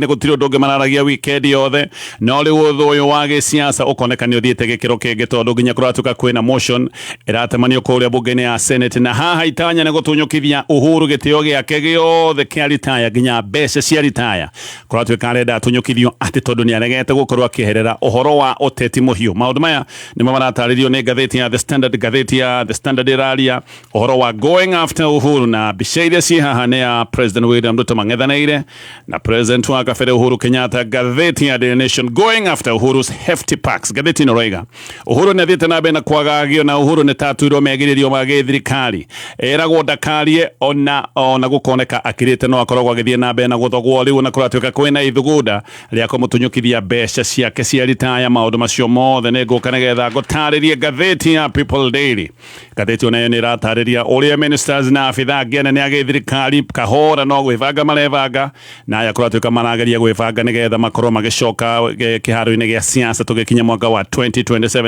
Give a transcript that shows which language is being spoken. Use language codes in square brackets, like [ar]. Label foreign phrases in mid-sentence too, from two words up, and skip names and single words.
[ki] Gũtirĩ ũndũ ũngĩ mararagia wikendi yothe, no rĩu ũthũ ũyũ wa gĩsiasa ũkoneka nĩ ũthiĩte gĩkĩro kĩngĩ, tondũ nginya kũratuĩka kwĩna motion ĩratemanio kũrĩa bunge-inĩ ya Senate, na haha itanya nĩ gũtunyũkithia Uhuru gĩtĩo gĩake gĩothe kĩa ritaya, nginya mbeca cia ritaya. Kũratuĩka arenda atunyũkithio atĩ tondũ nĩ aregete gũkorwo akĩeherera ũhoro wa ũteti mũhiũ. Maũndũ maya nĩmo maratarĩrio nĩ ngatheti ya The Standard. Ngatheti ya The Standard ĩraria ũhoro wa [en] going after Uhuru, [ki] na mbica iria ciĩ haha nĩ ya President William Ruto mang'ethanĩire na President wa kabere Uhuru Kenyatta. Ngatheti ya [en] Daily Nation going after Uhuru's hefty packs. [ki] Ngatheti ĩno roiga Uhuru nĩ athiĩte na mbere na kwagagio, na Uhuru nĩ tatuirwo megĩrĩrio ma gĩthirikari. Eragwo ndakarie ona gũkoneka akĩrĩte no akoragwo agĩthiĩ na mbere na gũthogwo. Rĩu na kũratuĩka kwĩna ithugunda rĩa kũmũtunyũkithia mbeca ciake cia ritaya. Maũndũ macio mothe nĩ ngũka nĩgetha ngũtarĩrie. Ngatheti ya People Daily, ngatheti ona yo nĩ ĩratarĩria ũrĩa ministers na abitha angĩ anene a gĩthirikari kahora no gwĩbanga marebanga, na aya kũratuĩka marageria gwĩbanga nĩgetha makorwo magĩcoka kĩharo-inĩ gĩa siasa tũgĩkinya mwaka wa 2027.